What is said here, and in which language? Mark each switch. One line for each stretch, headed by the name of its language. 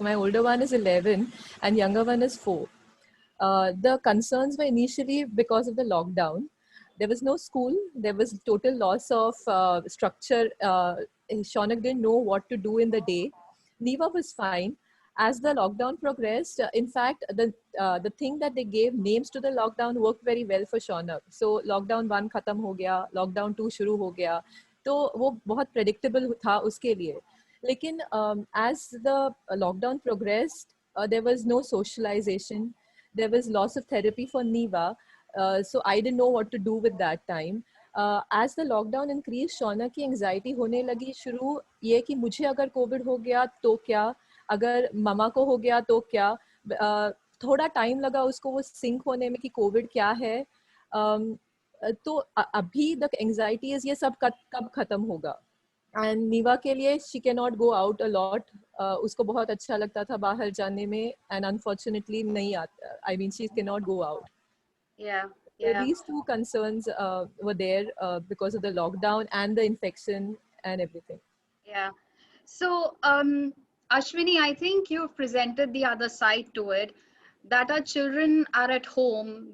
English: So my older one is 11 and younger one is 4. The concerns were initially because of the lockdown. There was no school. There was total loss of structure. Shaunak didn't know what to do in the day. Neva was fine. As the lockdown progressed, in fact, the thing that they gave names to the lockdown worked very well for Shaunak.
Hindi: So lockdown 1 खत्म हो गया, lockdown 2 शुरू हो गया, तो वो बहुत predictable था उसके लिए.
English: लेकिन as the lockdown progressed, there was no socialization. There was loss of therapy for Neva. So I didn't know what to do with that time.
Hindi: As the lockdown increased, Shaunak की एंजाइटी होने लगी शुरू, ये कि मुझे अगर कोविड हो गया तो क्या, अगर मामा को हो गया तो क्या. थोड़ा टाइम लगा उसको वो सिंक होने में कि कोविड क्या है. तो अभी तक एंजाइटी ये सब कब खत्म होगा. एंड नीवा के लिए she can not go out a lot. उसको बहुत अच्छा लगता था बाहर जाने में, एंड अनफॉर्चुनेटली नहीं आता.
English: I mean she can not go out. So these two concerns were there because of the lockdown and the infection and everything. Yeah. So, Ashwini, I think you've presented the other side to it, that our children are at home.